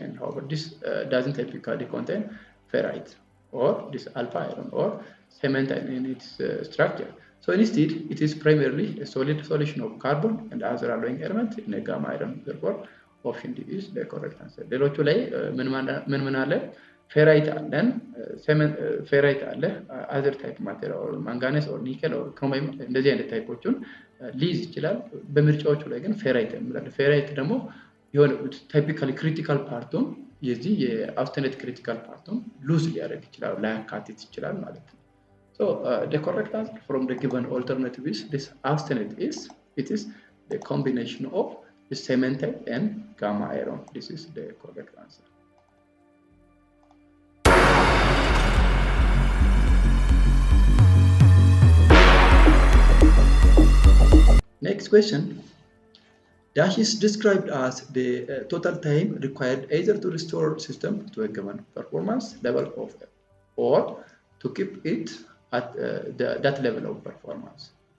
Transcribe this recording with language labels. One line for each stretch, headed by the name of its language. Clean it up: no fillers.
English: And however, this doesn't typically contain ferrite or this alpha iron or cementine in its structure. So instead, it is primarily a solid solution of carbon and other alloying element in a gamma iron. Therefore, option D is the correct answer.
Amharic: ሌሎቹ ላይ ምን አለ? ፌራይት አለን፣ ፌራይት አለ፣
English: other type material or manganese or nickel or chromium
Amharic: እንደዚህ አይነት ታይፖቹን ሊይዝ ይችላል። በምርጫዎቹ ላይ ግን ፌራይት እንላለን። ፌራይት ደግሞ የሆነ ታይፒካሊ ክሪቲካል ፓርቱን የዚህ የአውስተኔት ክሪቲካል ፓርቱን ሉዝ ሊያደርግ ይችላል፣ ላያካትት ይችላል ማለት ነው።
English: So the correct answer from the given alternative is this austenite it is the combination of the cementite and gamma iron. This is the correct answer. Next question. Dash is described as the total time required either to restore system to a given performance level of or to keep it at that level of performance.